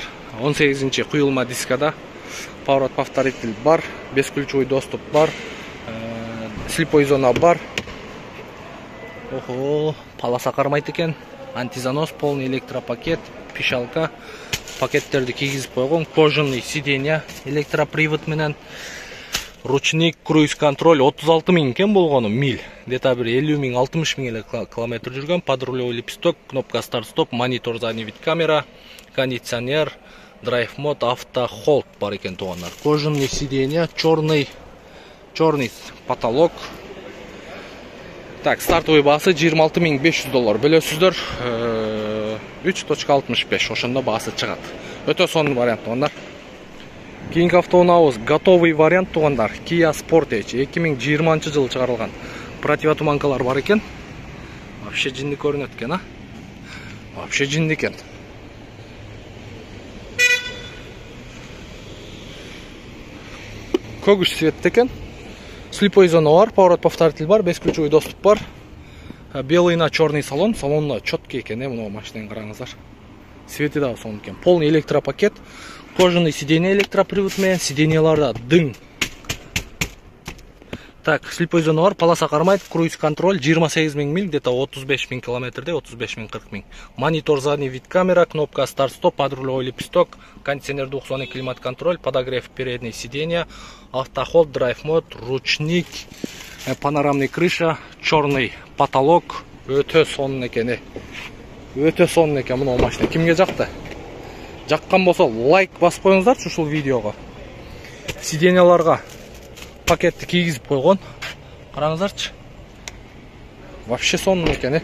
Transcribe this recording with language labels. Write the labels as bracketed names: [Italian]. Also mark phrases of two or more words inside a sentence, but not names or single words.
[Kyrgyz] 18-нчи куюлма дискада [Russian] поворот повторитель бар, бесключевой доступ бар, слепой зона бар. [Kyrgyz] Охо, полоса кармайт экен. [Russian] Антизанос, полный электропакет, пишалка, [Kyrgyz] пакеттерди кийгизип койгон, [Russian] кожаный сиденья, [Kyrgyz] электропривод менен, [Russian] ручник, круиз контроль [Kyrgyz] 36 000 экен болгону миль. [Russian] Где-то бир 50 000, 60 000 [Kyrgyz] километр жүргөн, [Russian] подрулевой лепесток, кнопка старт-стоп, монитор, задний вид камера, кондиционер, драйв мод, [Kyrgyz] авто холд бар экен туугандар. [Russian] Кожаный сиденья, черный потолок. [Kyrgyz] Так, стартовый баасы $26,500. Бөлөсүздөр 3.65, ошондо баасы чыгат. Өтө сонун вариант туугандар. Кийинки автоунаабыз [Russian] готовый вариант [Kyrgyz] туугандар. Kia Sportage 2020 жылы чыгарылган. Противотуманкалар бар экен. Вообще жинди көрүнөт экен, а? Вообще жинди экен. Көгүш цветте экен. [Russian] Слепой зона бар, поворот повторитель бар, бесключевой доступ бар. Белый на черный салон. [Kyrgyz] Салонда четкий экен, мына машинаны караңыздар. Свети да сонун экен. [Russian] Полный электропакет. Кожаный сиденье электропривод [Kyrgyz] менен, сиденьяларда дың. [Russian] Так, слепой зона [Kyrgyz] бар, полоса кармайт, [Russian] круиз контроль 28 000 миль, где-то 35 000 километрде, 35 000 40 000. Монитор, задний вид камера, кнопка старт-стоп, подрулевой лепесток, кондиционер двухзонный, климат-контроль, подогрев передней сиденья, автохолд, драйв мод, ручник, панорамный крыша, черный потолок. [Kyrgyz] Өтө сонун экен. Өтө сонун экен мына машина. Кимге жакты? Жаккан болсо лайк басып коюңуздарчы ушул видеого. Сиденьяларга пакетти кийгизип койгон. Караңыздарчы. Вообще сонун экен.